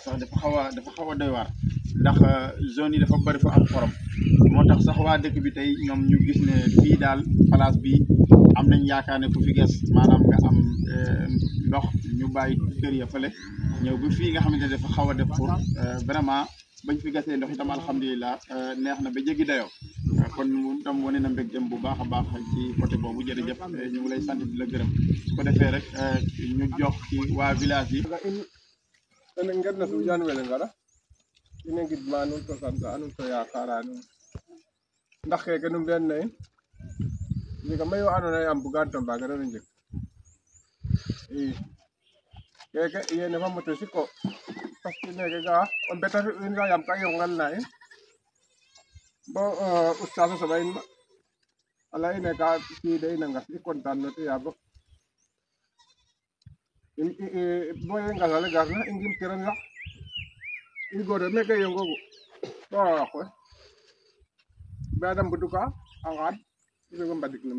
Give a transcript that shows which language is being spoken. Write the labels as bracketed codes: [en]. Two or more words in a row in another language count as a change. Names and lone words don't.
[wo] sax dafa xaw a doy waar ndax zone yi dafa bëri fa am xorom moo tax sax waa dëkk bi tey ñoom ñu gis ne fii daal place bi am nañ yaakaar ne ku fi gas maanaam nga am ndox ñu bàyyi kër ya fële ñëw ba fii nga xamante ne dafa xaw a def [fr] pour vraiment [wo] bañ fi gasee ndox itam alhamdulilah neex na ba jéggi dayoo kon moom itam wane na mbégteem bu baax a baax ci côté boobu jërëjëf ñu ngi lay sant di la gërëm su ko defee rek ñu jox ci waa village yi [srr] ene ngerna Soundiane wele ngara ine ngidma nuun to santa nuun to yakara nuun ndax keke nu mbiyan na in jega mayu andoona yee am bugaan to mbaagirano njeg i keke yene fa moto siko [fr] parce que [srr] neke ga o beta fi in ga yam ka yongal na in bo oustaz a soɓa in ma ala ine ka kide ina ngas i content no tiyabo boye ngasale garna i ngim kiran sax i gore meke yongogu to wax we bada mbuduka a ngaad i sogo mbadik no